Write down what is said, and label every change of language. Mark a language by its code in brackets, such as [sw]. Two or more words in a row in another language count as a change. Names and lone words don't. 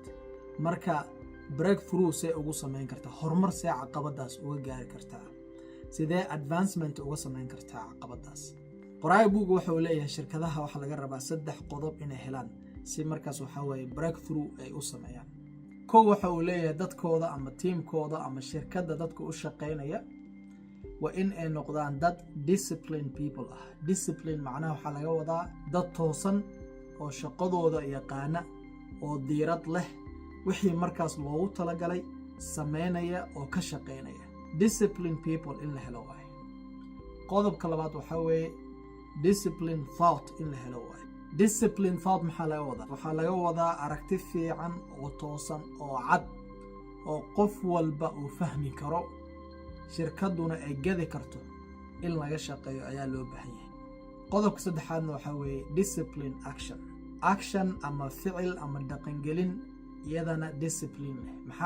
[so] marka breakthrough see ugu sameyn kartaa, horumar see caqabadaas uga gaari kartaa, sidee advancement uga sameyn kartaa caqabadaas. qoraaga buugga waxa uu leeyahay shirkadaha waxa laga rabaa 3 qodob inay helaan si markaas waxa weeye breakthrough ay u sameeyaan. kow waxa uu leeyahay dadkooda ama teamkooda ama shirkadda dadka u shaqeynaya waa in ay noqdaan dad [en] disciplined people [so] ah. discipline macnaha waxaa laga wadaa dad toosan oo shaqadooda yaqaana oo diirad leh, wixii markaas loogu talagalay sameynaya oo ka shaqeynaya. [en] disciplined people [so] in la helo waaye. qodobka labaad waxaa weeye [en] disciplined thought [so] in la helo waaye. [en] discipline thought [so] maxaa laga wadaa? waxaa laga wadaa aragti fiican oo toosan oo cad oo qof walba uu fahmi karo, shirkaduna ay gadi karto in laga shaqeeyo ayaa loo baahan yahay. qodobka saddexaadna waxaa weeye [en] discipline action [so] ama ficil ama dhaqangelin iyadana discipline leh.